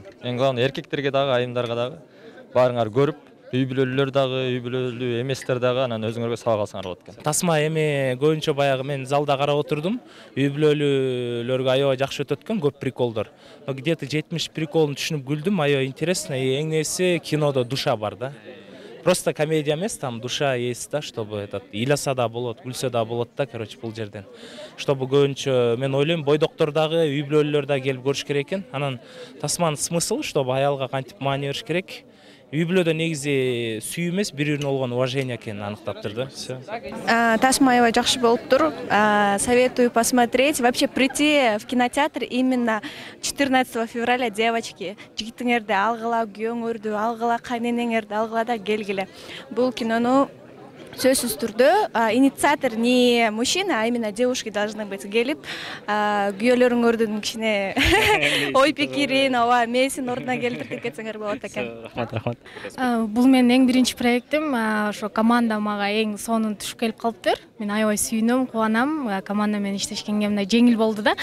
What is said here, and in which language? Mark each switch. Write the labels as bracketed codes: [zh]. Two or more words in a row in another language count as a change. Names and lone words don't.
[ky] Эң главный эркектерге дагы, айымдарга дагы баарыңар көрүп, үй бүлөлүүлөр дагы, үй бүлөлүү эместер дагы анан өзүңөргө сабак алсаңар болот экен. Тасма эми көбүнчө баягы мен залда карап отурдум. Үй бүлөлүүлөргө аябай жакшы өтөт экен, көп приколдор. Где-то 70 приколун түшүнүп күлдүм, аябай интересно. Эң нерсе кинодо душа бар да. Просто комедия эмес, [ru] там душа есть, да, чтобы этот [ky] ыйласа да болот, күлсө да болот да, [ru] короче, [ky] бул жерден. Чтобы көбүнчө мен ойлойм, бойдоктор дагы, үй бүлөлүүлөр дагы келип көрүш керек экен. Анан Тасманын смысл, чтобы аялга кантип маани бериш керек. Үй бүлөдө негизи сүйүү эмес, бири-бирине болгон уважение экенин аныктаптыр да. Тасма аябай жакшы болуптур. [ru] Советую посмотреть. Вообще прийти в кинотеатр именно 14 февраля, девочки. [ky] Жигитиңерди алгыла, күйөөңөрдү алгыла, кайненеңерди алгыла да келгиле. Бул кинону сөзсүз түрдө инициатор [ru] не мужчина, а именно девушки должны быть [ky] келип, күйөөлөрүңөрдүн кичине ой пикирин, ооба мээсин ордуна келтиртип кетсеңер болот экен. Рахмат. Бул менин эң биринчи проектим. Ошо команда мага эң сонун түшүп келип калыптыр. Мен аябай сүйүнөм, кубанам. Команда менен иштешкенге мындай жеңил болду да.